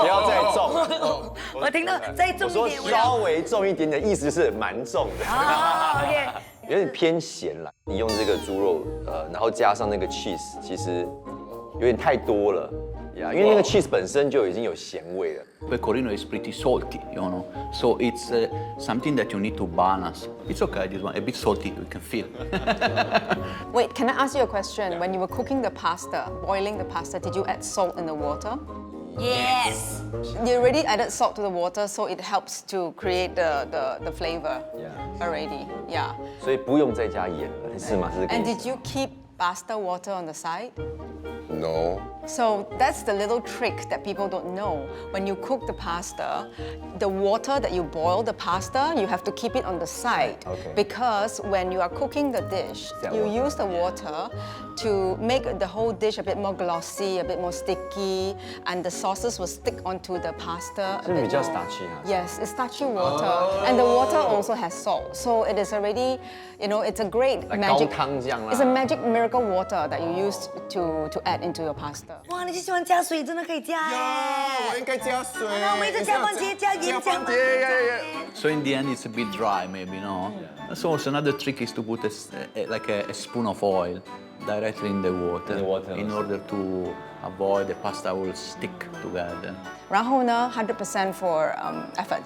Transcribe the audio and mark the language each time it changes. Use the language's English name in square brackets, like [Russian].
[Chinese] 不要再重。我听到再重一点，我说稍微重一点点，意思是蛮重的。 [English] OK， [Chinese] 有点偏咸啦。你用这个猪肉，然后加上那个 cheese， 其实有点太多了。因为那个 cheese 本身就已经有咸味了。 [English] Pecorino is pretty salty, you know, so it's something that you need to balance. It's okay, this one a bit salty, we can feel. Wait, can I ask you a question? When you were cooking the pasta, boiling the pasta, did you add salt in the water? Yes. You already added salt to the water, so it helps to create the flavor already. Yeah. [Chinese] 所以不用再加盐了，是吗？是这个 [English] And [Chinese] 意 [English] did [Chinese] 思。 [English] you keep pasta water on the side? No. So that's the little trick that people don't know. When you cook the pasta, the water that you boil the pasta, you have to keep it on the side. Okay. Because when you are cooking the dish, you use the water to make the whole dish a bit more glossy, a bit more sticky, and the sauces will stick onto the pasta. [Chinese] 是比较 starchy 啊。 [English] Yes, it's starchy water, and the water also has salt. So it is already, you know, it's a great Like magic. [Chinese] 高汤这样啦。 [English] It's a magic miracle water that you use to add into your pasta. [Chinese] 哇，你是喜欢加水，真的可以加耶！我应该加水。那我们一直加番茄，加盐，加番茄。 [English] So in the end, it's a bit dry, maybe, no? So also another trick is to put like a spoon of oil directly in the water, in order to avoid the pasta will stick together. [Chinese] 然后呢， [English] 100% for effort.